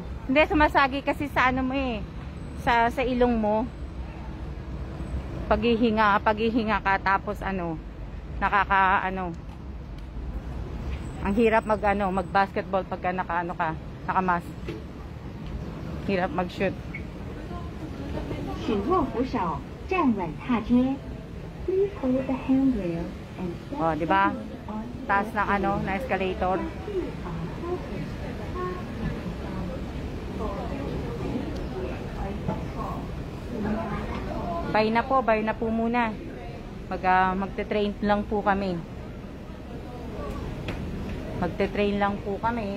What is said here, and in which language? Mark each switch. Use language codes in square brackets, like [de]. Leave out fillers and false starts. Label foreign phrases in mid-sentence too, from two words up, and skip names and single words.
[tl] Hindi, sumasagi kasi sa ano mo eh. Sa ilong mo. Paghihinga ka tapos ano, nakakaano. Ang hirap mag-basketball pagka naka-mask. Hirap mag-shoot. [zh] 请握扶手，站稳踏阶。 [en] Please hold the handrail and step [tl] Oh, di ba? Taas ng na escalator. Bye na po muna. Magte-train lang po kami. Magte-train lang po kami.